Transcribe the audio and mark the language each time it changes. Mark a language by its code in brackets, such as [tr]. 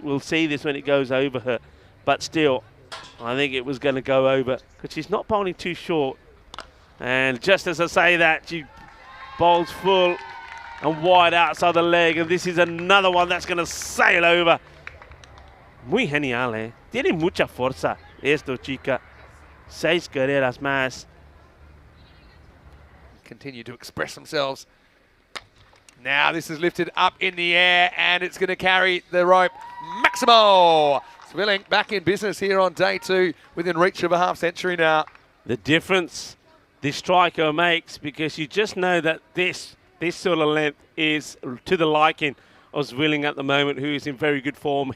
[en] We'll see this when it goes over her. But still, I think it was going to go over because she's not bowling too short. And just as I say that, she bowls full and wide outside the leg. And this is another one that's going to sail over. [es] Muy genial, eh? Tiene mucha fuerza esto, chica. 6 carreras más. [en] Continue to express themselves. Now this is lifted up in the air and it's going to carry the rope. Maximo Zwilling back in business here on day 2 within reach of a half century now. The difference this striker makes, because you just know that this sort of length is to the liking of Zwilling at the moment, who is in very good form.